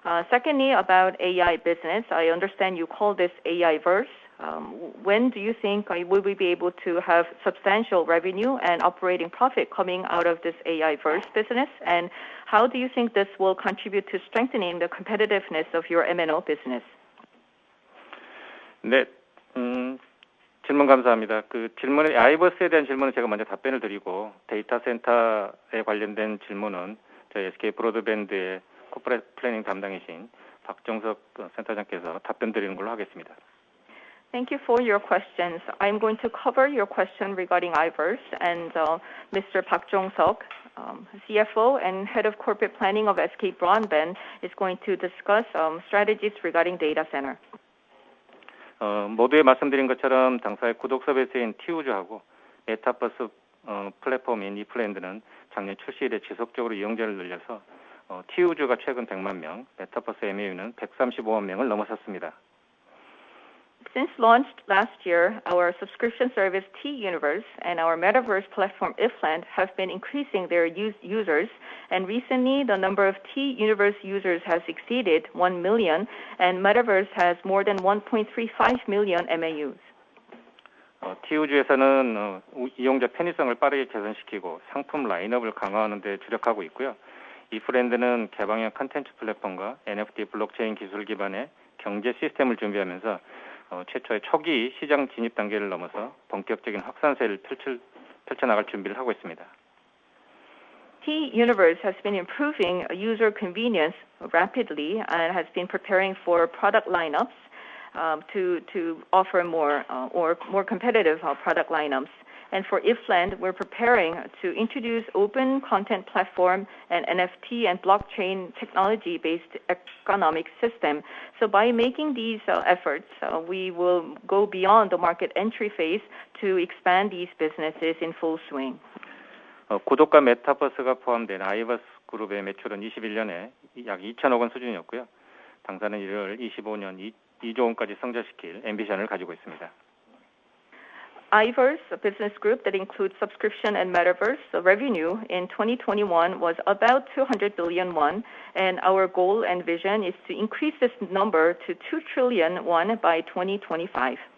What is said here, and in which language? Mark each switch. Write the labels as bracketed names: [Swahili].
[English] Secondly, about AI business, I understand you call this AI-verse. When do you think will we be able to have substantial revenue and operating profit coming out of this AI-verse business? And how do you think this will contribute to strengthening the competitiveness of your MNO business? [Korean] 네, 질문 감사합니다. 그 질문에 아이버스에 대한 질문은 제가 먼저 답변을 드리고 데이터 센터에 관련된 질문은 저희 SK 브로드밴드의 코퍼레이트 플래닝 담당이신 박정석 센터장께서 답변 드리는 걸로 하겠습니다. [English] Thank you for your questions. I'm going to cover your question regarding iVerse, and Mr. Park Jong-seok, CFO and Head of Corporate Planning of SK Broadband, is going to discuss strategies regarding data center. [Korean] 모두에 말씀드린 것처럼 당사의 구독 서비스인 T-U즈하고 메타버스 플랫폼인 이플랜드는 작년 출시 이래 지속적으로 이용자를 늘려서 T-U즈가 최근 100만 명, 메타버스 MAU는 135만 명을 넘어섰습니다. [English] Since launched last year, our subscription service T-Universe and our metaverse platform Ifland have been increasing their users, and recently the number of T-Universe users has exceeded 1 million, and metaverse has more than 1.35 million MAUs. [Korean] T-U즈에서는 이용자 편의성을 빠르게 개선시키고 상품 라인업을 강화하는 데 주력하고 있고요. 이플랜드는 개방형 콘텐츠 플랫폼과 NFT 블록체인 기술 기반의 경제 시스템을 준비하면서 최초의 초기 시장 진입 단계를 넘어서 본격적인 확산세를 펼쳐나갈 준비를 하고 있습니다. [English] T-Universe has been improving user convenience rapidly and has been preparing for product lineups to offer more competitive product lineups. And for Ifland, we're preparing to introduce open content platform and NFT and blockchain technology-based economic system. So by making these efforts, we will go beyond the market entry phase to expand these businesses in full swing. [Korean] 구독과 메타버스가 포함된 아이버스 그룹의 매출은 21년에 약 2천억 원 수준이었고요. 당사는 이를 25년 2조 원까지 성장시킬 앰비션을 가지고 있습니다. [English] iVerse, a business group that includes subscription and metaverse, the revenue in 2021 was about 200 billion won, and our goal and vision is to increase this number to 2 trillion won by 2025.